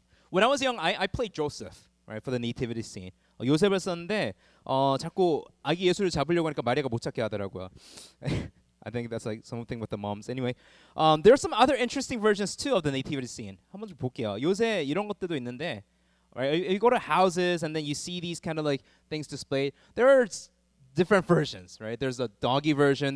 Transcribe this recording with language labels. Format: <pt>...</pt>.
<en>When I was young, I played Joseph, right, for the nativity scene.</en> <ko>요셉을 썼는데 자꾸 아기 예수를 잡으려고 하니까 마리아가 못 찾게 하더라고요.</ko> <en>I think that's like something with the moms. Anyway, there are some other interesting versions too of the nativity scene.</en> <ko>한번 좀 볼게요. 요새 이런 것들도 있는데, right?</ko> <en>You go to houses and then you see these kind of like things displayed. There are different versions, right? There's a doggy version.</en>